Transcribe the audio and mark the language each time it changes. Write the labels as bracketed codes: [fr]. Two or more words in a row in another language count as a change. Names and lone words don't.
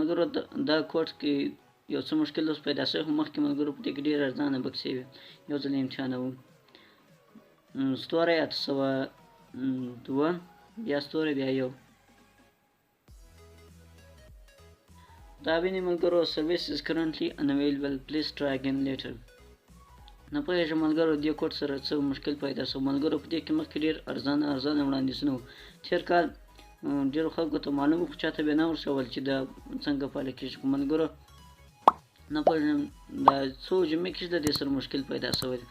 [ps] ملګرو، دا کوډ کې یو څه مشکل اوس پیدا شوی، خو مخکې ملګرو په دې کې ډېرې ارزانه بکسې وي. یو ځل امتحانوو. ستوری 802 بیا ستوری بیا یو. دا وینئ ملګرو، [en] service is currently unavailable please try again later. [ps] نه پوهېږم ملګرو دې کوډ سره څه مشکل پیدا شو. ملګرو په دې کې مخکې ډېر ارزانه وړاندیزونه وو. تېر کال ډېرو خلکو ته معلوم وو، خو چاته بیا نه ورښول چې دا څنګه فعاله کېږي. خو ملګرو نه پوهېږم دا څو جمعې کې د دې سره مشکل پیدا شوی دی.